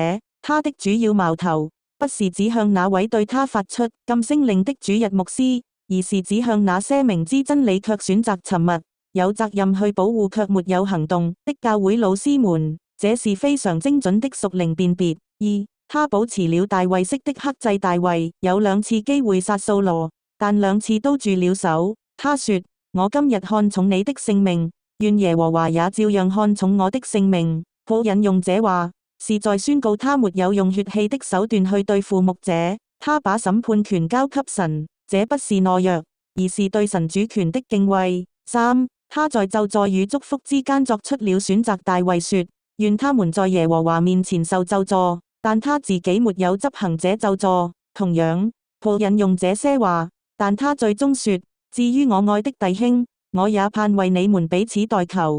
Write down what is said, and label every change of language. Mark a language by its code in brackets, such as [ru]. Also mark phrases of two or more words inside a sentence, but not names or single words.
[zh] 他的主要矛頭不是指向那位對他發出禁聲令的主日牧師，而是指向那些明知真理卻選擇沉默、有責任去保護卻沒有行動的教會老師們。這是非常精準的屬靈辨別。2. 他保持了大衛式的克制。大衛有2次機會殺掃羅，但2次都住了手。他說：我今日看重你的性命，願耶和華也照樣看重我的性命。Paul引用這話，是在宣告他沒有用血氣的手段去對付牧者，他把審判權交給神。這不是懦弱，而是對神主權的敬畏。3. 他在咒詛與祝福之間作出了選擇。大衛說：願他們在耶和華面前受咒詛。但他自己沒有執行這咒詛。同樣，Paul引用這些話，但他最終說：至於我愛的弟兄，我也盼為你們彼此代求。